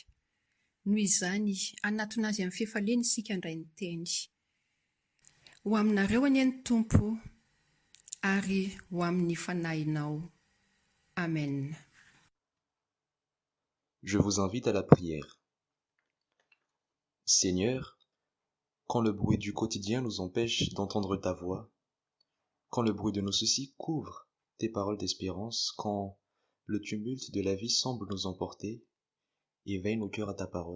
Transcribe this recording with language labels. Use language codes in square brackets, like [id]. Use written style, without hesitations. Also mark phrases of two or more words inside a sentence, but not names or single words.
[mg] Noho izany anatona azy amin'ny fifaliana isika indray ny teny. Ho aminareo anie ny Tompo ary ho amin'ny fanahinao. Amen. [fr] Je vous invite à la prière. Seigneur, quand le bruit du quotidien nous empêche d'entendre ta voix, quand le bruit de nos soucis couvre tes paroles d'espérance, quand le tumulte de la vie semble nous emporter, éveille nos cœurs à ta parole.